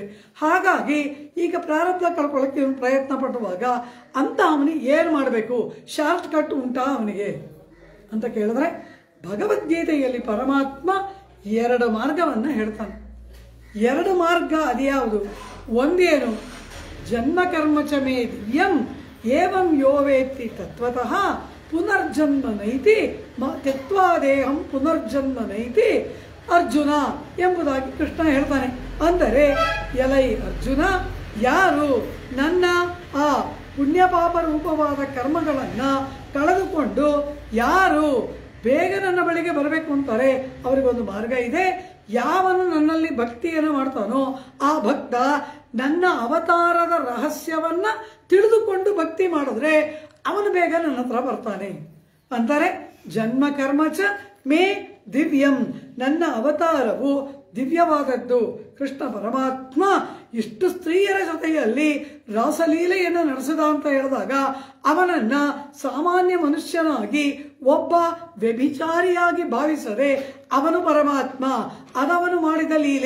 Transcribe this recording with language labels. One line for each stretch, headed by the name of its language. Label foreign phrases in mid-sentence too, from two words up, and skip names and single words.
Kannada: ಹಾಗಾಗಿ ಈಗ ಪ್ರಾರಬ್ಧ ಕಳ್ಕೊಳ್ಳೋಕ್ಕೆ ಇವನು ಪ್ರಯತ್ನ ಪಡುವಾಗ ಅಂತ ಅವನಿಗೆ ಏನು ಮಾಡಬೇಕು,
English: short cut
Kannada: ಉಂಟಾ ಅವನಿಗೆ ಅಂತ ಕೇಳಿದ್ರೆ, ಭಗವದ್ಗೀತೆಯಲ್ಲಿ ಪರಮಾತ್ಮ 2 ಮಾರ್ಗವನ್ನು ಹೇಳ್ತಾನೆ. 2 ಮಾರ್ಗ ಅದ್ಯಾವುದು? ಒಂದೇನು,
Sanskrit: ಜನ್ಮ ಕರ್ಮ ಚ ಮೇ ದಿವ್ಯಂ ಏವಂ ಯೋ ವೇತ್ತಿ ತತ್ವತಃ ಪುನರ್ಜನ್ಮ ನೈತಿ ತ್ಯಕ್ವಾ ದೇಹಂ ಪುನರ್ಜನ್ಮ ನೈತಿ ಅರ್ಜುನ
Kannada: ಎಂಬುದಾಗಿ ಕೃಷ್ಣ ಹೇಳ್ತಾನೆ. ಅಂದರೆ ಎಲೈ ಅರ್ಜುನ, ಯಾರು ನನ್ನ ಆ ಪುಣ್ಯ ಪಾಪ ರೂಪವಾದ ಕರ್ಮಗಳನ್ನ ಕಳೆದುಕೊಂಡು ಯಾರು ಬೇಗ ನನ್ನ ಬಳಿಗೆ ಬರಬೇಕು ಅಂತಾರೆ, ಅವರಿಗೊಂದು ಮಾರ್ಗ ಇದೆ. ಯಾವನು ನನ್ನಲ್ಲಿ ಭಕ್ತಿಯನ್ನು ಮಾಡ್ತಾನೋ ಆ ಭಕ್ತ ನನ್ನ ಅವತಾರದ ರಹಸ್ಯವನ್ನ ತಿಳಿದುಕೊಂಡು ಭಕ್ತಿ ಮಾಡಿದ್ರೆ ಅವನು ಬೇಗ ನನ್ನ ಹತ್ರ ಬರ್ತಾನೆ ಅಂತಾರೆ.
Sanskrit: ಜನ್ಮ ಕರ್ಮ ಚ ಮೇ ದಿವ್ಯಂ,
Kannada: ನನ್ನ ಅವತಾರವು ದಿವ್ಯವಾದದ್ದು. ಕೃಷ್ಣ ಪರಮಾತ್ಮ ಇಷ್ಟು ಸ್ತ್ರೀಯರ ಜೊತೆಯಲ್ಲಿ ರಾಸಲೀಲೆಯನ್ನು ನಡೆಸಿದ ಅಂತ ಹೇಳಿದಾಗ ಅವನನ್ನ ಸಾಮಾನ್ಯ ಮನುಷ್ಯನಾಗಿ ಒಬ್ಬ ವ್ಯಭಿಚಾರಿಯಾಗಿ ಭಾವಿಸದೆ ಅವನು ಪರಮಾತ್ಮ, ಅದವನು ಮಾಡಿದ ಲೀಲೆ.